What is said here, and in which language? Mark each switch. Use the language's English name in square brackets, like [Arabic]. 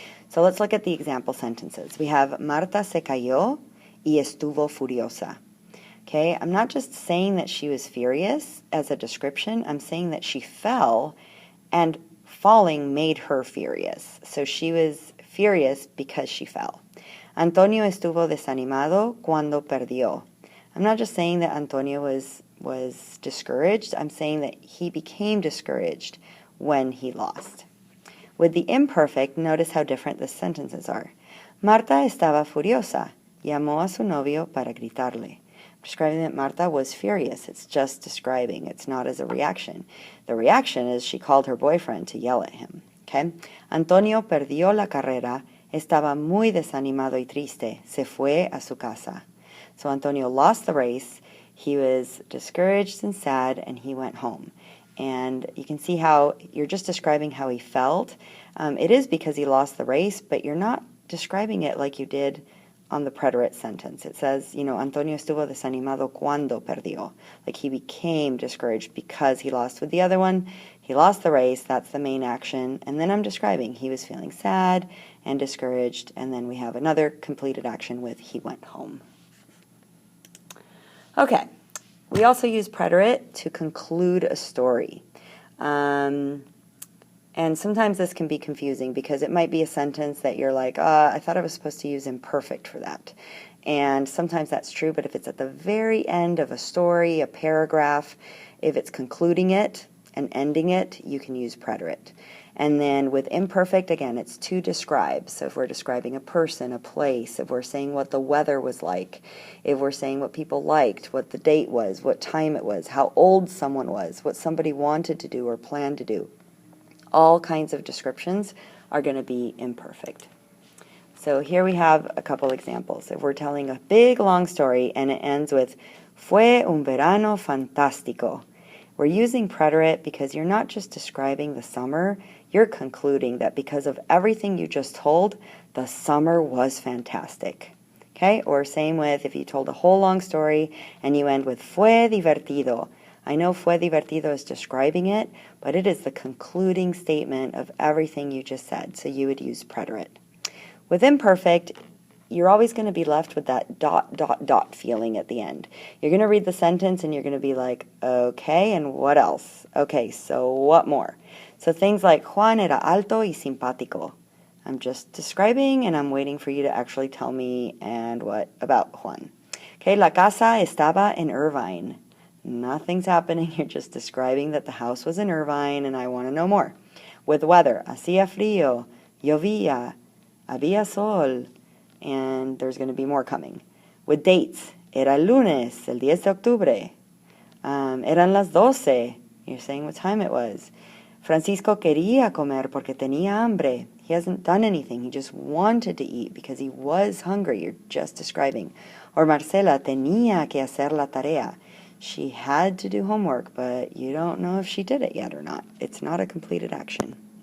[English] So let's look at the example sentences. We have [Spanish] Marta se cayó y estuvo furiosa. [English] Okay, I'm not just saying that she was furious as a description, I'm saying that she fell and falling made her furious. So she was furious because she fell. [Spanish] Antonio estuvo desanimado cuando perdió. [English] I'm not just saying that Antonio was discouraged, I'm saying that he became discouraged when he lost. With the imperfect, notice how different the sentences are. [Spanish] Marta estaba furiosa. Llamó a su novio para gritarle. [English] Describing that Marta was furious. It's just describing. It's not as a reaction. The reaction is she called her boyfriend to yell at him. Okay? [Spanish] Antonio perdió la carrera. Estaba muy desanimado y triste. Se fue a su casa. [English] So Antonio lost the race. He was discouraged and sad, and he went home. And you can see how you're just describing how he felt. It is because he lost the race, but you're not describing it like you did on the preterite sentence. It says, [Spanish] Antonio estuvo desanimado cuando perdió. [English] Like he became discouraged because he lost. With the other one, he lost the race, that's the main action. And then I'm describing he was feeling sad and discouraged. And then we have another completed action with he went home. Okay. We also use preterite to conclude a story. And sometimes this can be confusing because it might be a sentence that you're like, I thought I was supposed to use imperfect for that. And sometimes that's true, but if it's at the very end of a story, a paragraph, if it's concluding it and ending it, you can use preterite. And then with imperfect, again, it's to describe. So if we're describing a person, a place, if we're saying what the weather was like, if we're saying what people liked, what the date was, what time it was, how old someone was, what somebody wanted to do or planned to do, all kinds of descriptions are going to be imperfect. So here we have a couple examples. If we're telling a big, long story and it ends with, [Spanish] fue un verano fantástico. [English] We're using preterite because you're not just describing the summer, you're concluding that because of everything you just told, the summer was fantastic. Okay? Or same with if you told a whole long story and you end with [Spanish] fue divertido. [English] I know [Spanish] fue divertido [English] is describing it, but it is the concluding statement of everything you just said, so you would use preterite. With imperfect, you're always going to be left with that ... feeling at the end. You're going to read the sentence and you're going to be like, okay, and what else? Okay, so what more? So things like, [Spanish] Juan era alto y simpático. [English] I'm just describing and I'm waiting for you to actually tell me and what about Juan. [Spanish] Okay, la casa estaba en Irvine. [English] Nothing's happening. You're just describing that the house was in Irvine and I want to know more. With weather, [Spanish] hacía frío, llovía, había sol, [English] and there's going to be more coming. With dates, [Spanish] era el lunes, el 10 de octubre. Eran las 12. [English] You're saying what time it was. [Spanish] Francisco quería comer porque tenía hambre. [English] He hasn't done anything. He just wanted to eat because he was hungry. You're just describing. [Spanish] Or Marcela tenía que hacer la tarea. [English] She had to do homework, but you don't know if she did it yet or not. It's not a completed action.